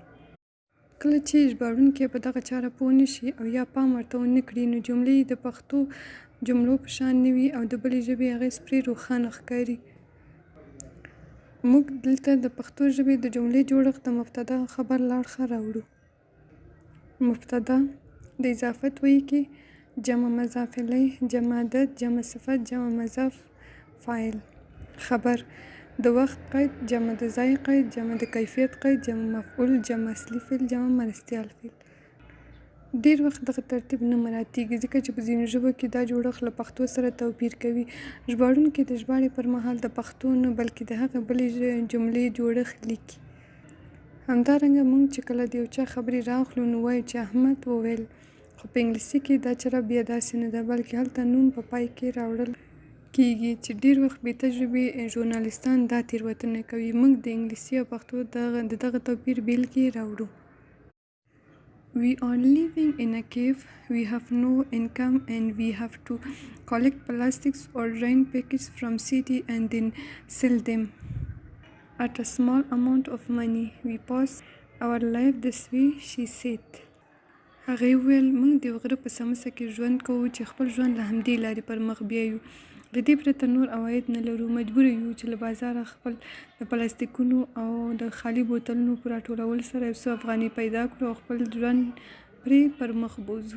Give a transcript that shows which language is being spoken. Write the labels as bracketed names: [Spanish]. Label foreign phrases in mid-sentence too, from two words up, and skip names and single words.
[Pashto] کله چې ژباړونکی په دغه چاره پوه نه شي او یا پام ورته ونه کړي نو جملې د پښتو جملو په شان نه وي او د بلې ژبې اغېز پرې روښانه ښکاري. موږ دلته د پښتو ژبې د جملې جوړښت د مبتدا او خبر له اړخه راوړو. مبتدا د اضافت ویي کې جمع مضاف الیه، جمع عدد، جمع صفت، جمع مضاف فاعل. خبر د وخت قید، جمع د ځای قید، جمع د کیفیت قید، جمع مفعول، جمع اصلي فعل، جمع مرستیال فعل. ډېر وخت دغه ترتیب نه مراعاتېږي ځکه چې په ځینو ژبو کې دا جوړښت له پښتو سره توپیر کوي. ژباړونکي د ژباړې پر مهال د پښتو نه بلکې د هغې بلې جملې جوړښت لیکي. همدارنګه موږ چې کله د یو چا خبرې رااخلو نو وایو چې احمد وویل خو په انګلیسي کې دا چاره بیا داسې نه ده، بلکې هلته نون په پای کې راوړل کیږي چې ډېر وخت بې تجربې ژورنالیستان دا تېروتنه کوي. موږ د انګلیسي او پښتو د دغه توپیر بیلګې راوړو. [English] We are living in a cave, we have no income and we have to collect plastics or rain packets from city and then sell them at a small amount of money. We pass our life this way, she said. [Pashto] هغې وویل موږ د غره په څمڅه کې ژوند کوو چې خپل ژوند له همدې لارې پر مخ بیایو. له دې پرته نور عواید نه لرو، مجبور یو چې له بازاره خپل د پلاستیکونو او د خالي بوتلونو په راټولولو سره یو څه افغانۍ پیدا کړو او خپل ژوند پرې پر مخ بوځو.